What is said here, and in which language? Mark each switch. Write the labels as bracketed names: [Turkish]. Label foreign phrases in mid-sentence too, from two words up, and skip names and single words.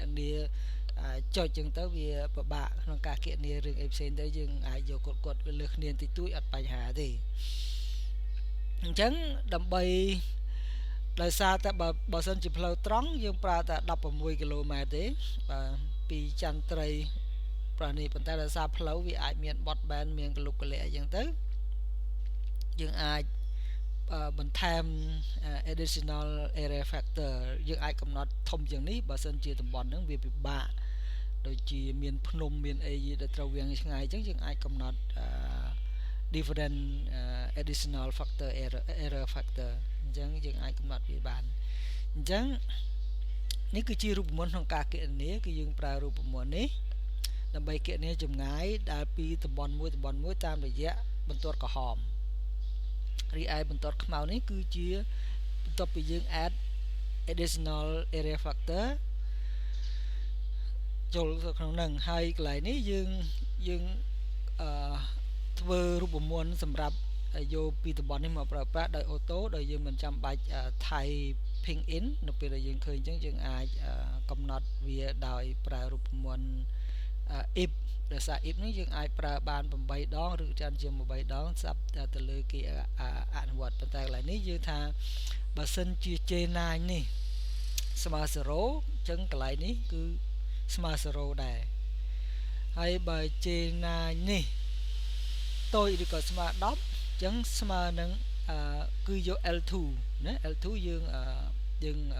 [Khmer] នាចុចអញ្ចឹងទៅវាពិបាកក្នុងការគណនារឿងអីផ្សេងទៅយើងអាចយកគាត់លើសគ្នាតិចតួចអត់បញ្ហាទេអញ្ចឹងដើម្បីដោយសារតែបើសិនជាផ្លូវត្រង់យើងប្រើតែ16គីឡូម៉ែត្រទេ បាទពីចន្ទ្រីប្រនេះប៉ុន្តែដោយសារផ្លូវវាអាចមានបត់បែនមានកលុកកលាក់អញ្ចឹងទៅយើងអាចបន្ថែម [English] additional area factor [Khmer] យើងអាចកំណត់ធំជាងនេះបើសិនជាតំបន់ហ្នឹងវាពិបាកដូចជាមានភ្នំមាន អីដែលត្រូវវាងឆ្ងាយអញ្ចឹងយើងអាចកំណត់ [English] different additional factor error factor [Khmer] អញ្ចឹងយើងអាចកំណត់វាបានអញ្ចឹងនេះគឺជារូបមន្តក្នុងការគណនាគឺយើងប្រើរូបមន្តនេះដើម្បីគណនាចម្ងាយដែលពីតំបន់មួយតាមរយៈបន្ទាត់ក្រហមរីឯបន្ទាត់ខ្មៅនេះគឺជាបន្ទាប់ពីយើង [English] add additional area factor [Khmer] ចូលទៅក្នុងហ្នឹងហើយកន្លែងនេះយើងធ្វើរូបមន្តសម្រាប់យកពីតំបន់នេះមកប្រើប្រាស់ដោយអូតូដោយយើងមិនចាំ បាច់ [English] typing in [Khmer] នៅពេលដែលយើងឃើញអញ្ចឹងយើងអាចកំណត់វាដោយប្រើរូបមន្ត if ដោយសារ if នេះយើងអាចប្រើបាន8ដងឬច្រើនជាង8ដងស្រាប់ទៅលើគេអនុវត្តប៉ុន្តែកន្លែងនេះយើងថាបើសិនជា J9 នេះស្មើ0អញ្ចឹងកន្លែងនេះគឺស្មើ0ដែរហើយបើ J9 នេះតូចឬក៏ស្មើ10អញ្ចឹងស្មើនឹងគឺយក L2 ណា L2 យើង